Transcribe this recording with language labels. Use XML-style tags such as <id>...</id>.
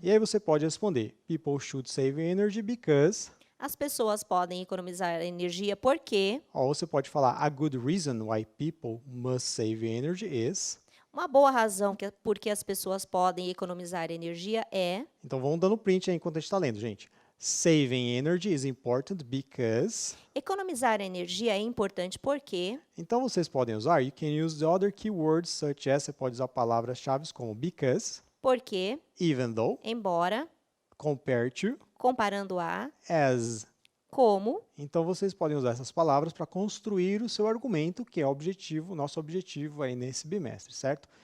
<pt>E aí você pode responder,</pt> <en>people should save energy because...</en> <pt>As pessoas podem economizar energia porque Ou você pode falar,</pt> <en>a good reason why people must save energy is...</en> <pt>uma boa razão por que as pessoas podem economizar energia é... Então vamos dando print aí enquanto a gente está lendo, gente.</pt> <en>Saving energy is important because...</en> <pt>Economizar energia é importante porque... Então vocês podem usar,</pt> <en>you can use the other keywords such as,</en> <pt>você pode usar palavras-chave como because, Porque,</pt> <en>even though,</en> <pt>embora,</pt> <en>compared to,</en> <pt>comparando a,</pt> <en>as.</en> <pt>como, Então vocês podem usar essas palavras para construir o seu argumento, que é o nosso objetivo aí nesse bimestre, certo?</pt>